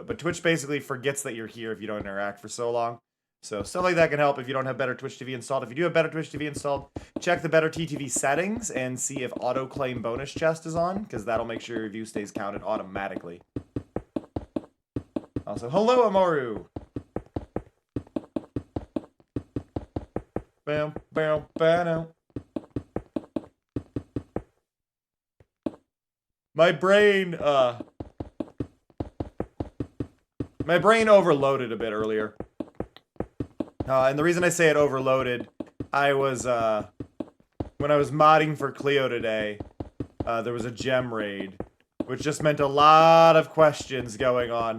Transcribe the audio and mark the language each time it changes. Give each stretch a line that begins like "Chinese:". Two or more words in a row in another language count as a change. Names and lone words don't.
English: But Twitch basically forgets that you're here if you don't interact for so long. So stuff like that can help if you don't have Better Twitch TV installed. If you do have Better Twitch TV installed, check the Better TTV settings and see if auto claim bonus chest is on, because that'll make sure your view stays counted automatically. Also, hello Amoru. Bam, bam, bam. My brain My brain overloaded a bit earlier. And the reason I say it overloaded, I was, when I was modding for Cleo today, there was a gem raid, which just meant a lot of questions going on.